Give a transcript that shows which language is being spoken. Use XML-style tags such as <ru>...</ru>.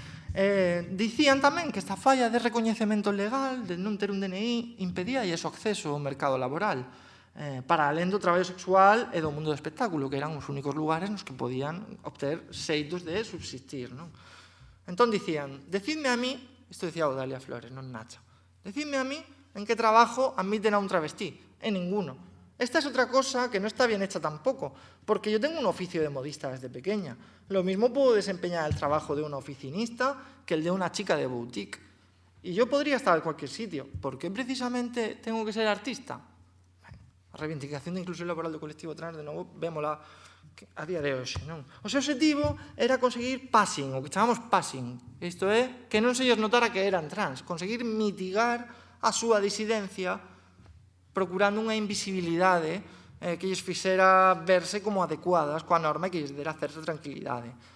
<gl>Dicían tamén que esta falla de recoñecemento legal, de non ter un DNI, impedía o acceso ao mercado laboral, para alén do traballo sexual e do mundo do espectáculo, que eran os únicos lugares nos que podían obter xeitos de subsistir. Entón dicían,</gl> <es>decidme a mí,</es> <gl>isto dicía Odalia Flores, non Nacha,</gl> <es>decidme a mí en que trabajo admiten a un travestí, en ninguno. Esta es otra cosa que no está bien hecha tampoco, porque yo tengo un oficio de modista desde pequeña. Lo mismo puedo desempeñar el trabajo de una oficinista que el de una chica de boutique. Y yo podría estar en cualquier sitio. ¿Por qué precisamente tengo que ser artista?</es> <gl>A reivindicación de inclusión laboral do colectivo trans, de novo, vémola a día de hoxe. O seu objetivo era conseguir passing, o que chamamos passing. Isto é, que non se lles notara que eran trans, conseguir mitigar a súa disidencia procurando unha invisibilidade que lles fixera verse como adecuadas coa norma e que lles dera certa tranquilidade.</gl>